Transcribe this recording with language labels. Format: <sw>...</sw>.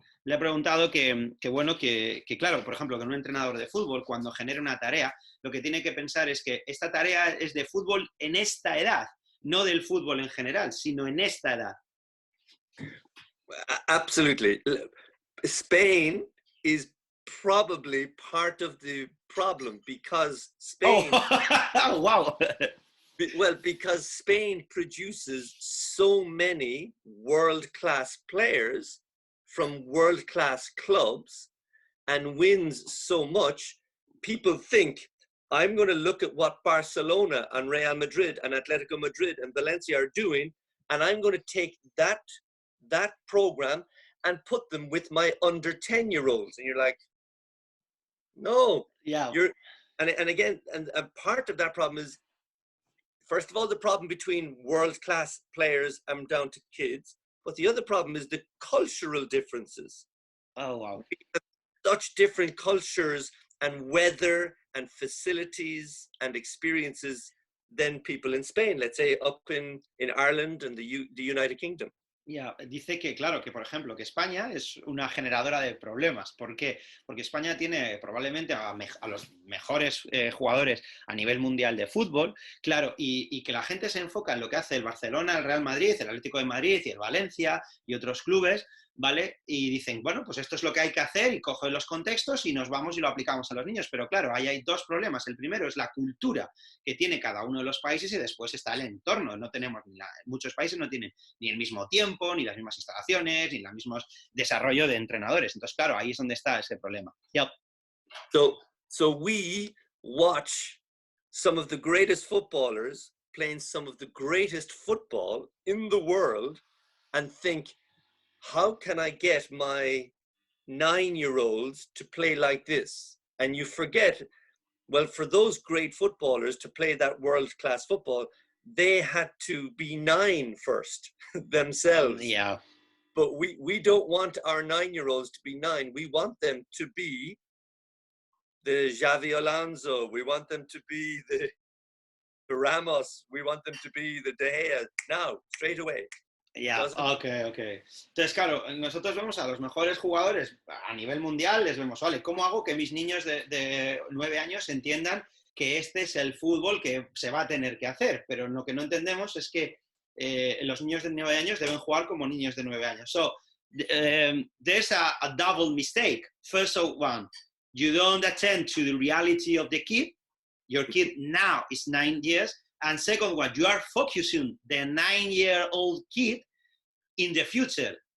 <es>Le he preguntado que claro, por ejemplo, que un entrenador de fútbol, cuando genera una tarea, lo que tiene que pensar es que esta tarea es de fútbol en esta edad, no del fútbol en general, sino en esta edad.</es> <en>Absolutely. Spain is probably part of the problem because Spain wow. Well, because Spain produces so many world-class players from world-class clubs and wins so much, people think, I'm going to look at what Barcelona and Real Madrid and Atletico Madrid and Valencia are doing, and I'm going to take that program and put them with my under 10-year-olds. And you're like, no, yeah. And again, part of that problem is, first of all, the problem between world-class players and down to kids, but the other problem is the cultural differences. Oh, wow. Such different cultures and weather and facilities and experiences than people in Spain, let's say up in Ireland and the United Kingdom. Yeah.</en> <es>Dice que, claro, que por ejemplo, que España es una generadora de problemas. ¿Por qué? Porque España tiene probablemente a los mejores jugadores a nivel mundial de fútbol, claro, y que la gente se enfoca en lo que hace el Barcelona, el Real Madrid, el Atlético de Madrid y el Valencia y otros clubes, ¿vale? Y dicen, bueno, pues esto es lo que hay que hacer y cogen los contextos y nos vamos y lo aplicamos a los niños. Pero claro, ahí hay dos problemas. El primero es la cultura que tiene cada uno de los países y después está el entorno. No tenemos muchos países no tienen ni el mismo tiempo, ni las mismas instalaciones, ni el mismo desarrollo de entrenadores. Entonces, claro, ahí es donde está ese problema.</es> <en>Yep. So we watch some of the greatest footballers playing some of the greatest football in the world and think, how can I get my 9-year-olds to play like this? And you forget, well, for those great footballers to play that world-class football, they had to be 9 first themselves. Yeah. But we don't want our 9-year-olds to be 9. We want them to be the Xavi Alonso. We want them to be the Ramos. We want them to be the De Gea now, straight away. Ya, ok.</en> <es>Entonces, claro, nosotros vemos a los mejores jugadores a nivel mundial, les vemos, vale, ¿cómo hago que mis niños de 9 años entiendan que este es el fútbol que se va a tener que hacer? Pero lo que no entendemos es que los niños de 9 años deben jugar como niños de 9 años.</es> <en>So, there's a double mistake. First one, you don't attend to the reality of the kid. Your kid now is 9 years. And second one, you are focusing the 9-year-old kid in the future.</en>